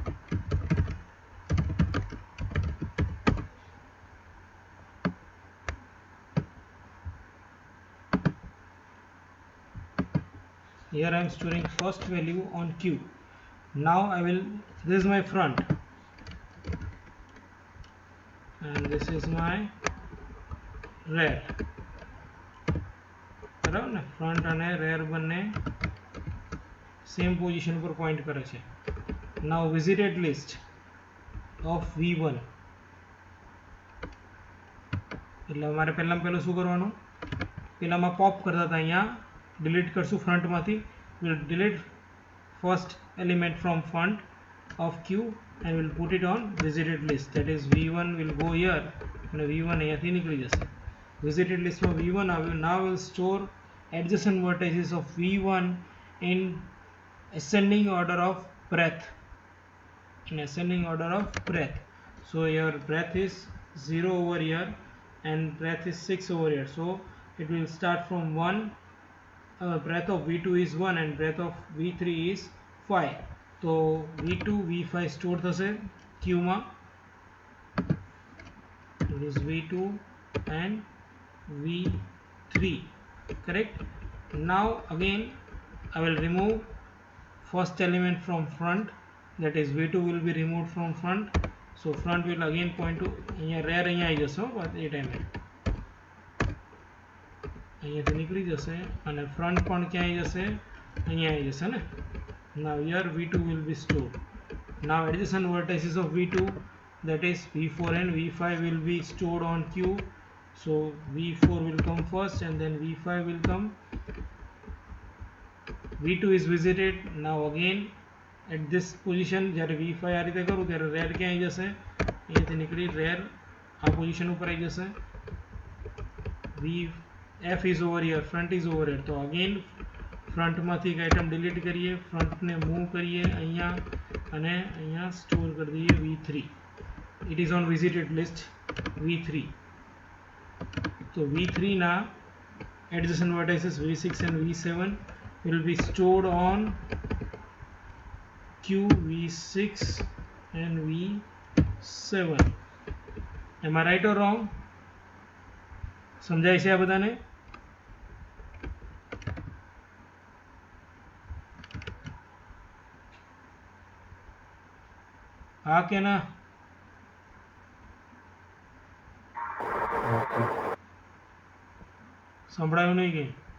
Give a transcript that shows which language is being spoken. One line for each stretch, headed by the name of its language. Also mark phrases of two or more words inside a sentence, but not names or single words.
English: am storing first value on Q. Now I will, this is my front, and this is my rear.
Gujarati: બરાબર ને? ફ્રન્ટ અને રેર બંને
English: same position
Gujarati: પર પોઈન્ટ કરે છે.
English: Now visited list of V1.
Gujarati: એટલે અમારે પહેલામાં પહેલું શું કરવાનું? પહેલામાં પોપ કરતા હતા, અહીંયા delete કરશું ફ્રન્ટમાંથી.
English: we'll delete first element from front of Q and we'll put it on visited list. That is V1 will go here and V1
Gujarati: અહીંયાથી નીકળી જશે.
English: visited list
Gujarati: માં V1 આવ્યું.
English: Now we'll store adjacent vertices of V1 in ascending order of breadth. In ascending order of breadth. So your breadth is 0 over here and breadth is 6 over here. So it will start from 1. Breadth of V2 is 1 and breadth of V3 is 5.
Gujarati: So V2 V5 store થશે Q માં.
English: It is V2 and V3, correct? Now again I will remove first element from front, that is V2 will be removed from front. So front will again point to અહીંયા rear
Gujarati: અહીંયા આવી જશે. but એ ટાઈમે અહીંયાથી નીકળી જશે અને ફ્રન્ટ પણ ક્યાં આવી જશે? અહીંયા આવી જશે ને.
English: Now here V2 will be stored. Now adjacent vertices of V2, that is V4 and V5 will be stored on Q. So V4 will come first and then V5 will come v2 is visited. Now again at this position
Gujarati: જ્યારે v5 આ રીતે કરું ત્યારે રેર ક્યાં આવી જશે, અહીંયાથી નીકળી રેર આ પોઝિશન ઉપર આવી જશે.
English: f is over here, front is over here.
Gujarati: તો અગેન ફ્રન્ટમાંથી એક આઇટમ ડિલીટ કરીએ, ફ્રન્ટને મૂવ કરીએ અહીંયા અને અહીંયા સ્ટોર કરી દઈએ v3.
English: It is on visited list v3.
Gujarati: તો v3 ના
English: adjacent vertices v6 and v7 will be stored on q, v6 and v7. am I right or wrong?
Gujarati: સમજાય છે આ બધાને? હા કે ના? સંભળાયું નહીં કે?